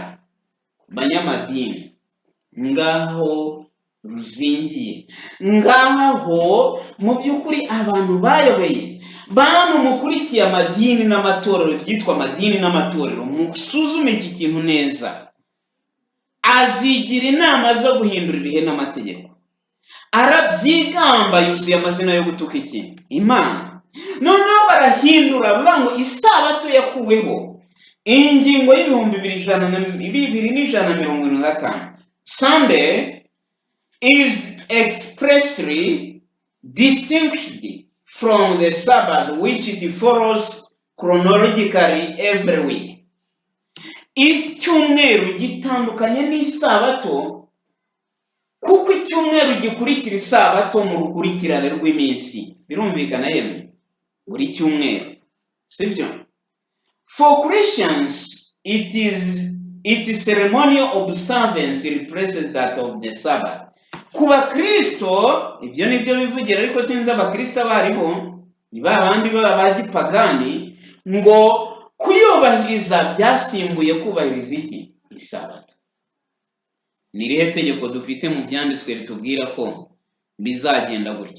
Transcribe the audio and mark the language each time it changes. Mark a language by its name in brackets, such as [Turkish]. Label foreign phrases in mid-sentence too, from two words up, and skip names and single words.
[Kinyarwanda] Banyamadini, ngaho ruzingiye, ngaho mu by'ukuri abantu bayobeye, bantu mukurikiye amadini n'amatorero, byitwa amadini n'amatorero, musuzume iki kintu neza. Azigira inama zo guhindura ibihe n'amategeko. arabyigamba, yuzuye amazina yo gutuka iki? Imana. Noneho barahindura bavuga ngo isabato yakuweho. Iyi ngingo y'ibihumbi 2175, [English] Sunday is expressly distinguished from the Sabbath, which it follows chronologically every week. [Kinyarwanda] Icyumweru gitandukanye n'isabato kuko icyumweru gikurikira isabato mu rukurikirane rw'iminsi. Birumvikana yemwe? Buri cyumweru, sibyo? [English] For Christians, its ceremonial observance replaces that of the Sabbath. [Kinyarwanda] Kuba Kristo, ibyo nibyo bivugira, ariko sinzi abakristo bariho, ni babandi b'abagipagani, ngo kuyubahiriza byasimbuye kubahiriza iki? Isabato. Ni irihe tegeko dufite mu byanditswe ritubwira ko bizagenda gutyo?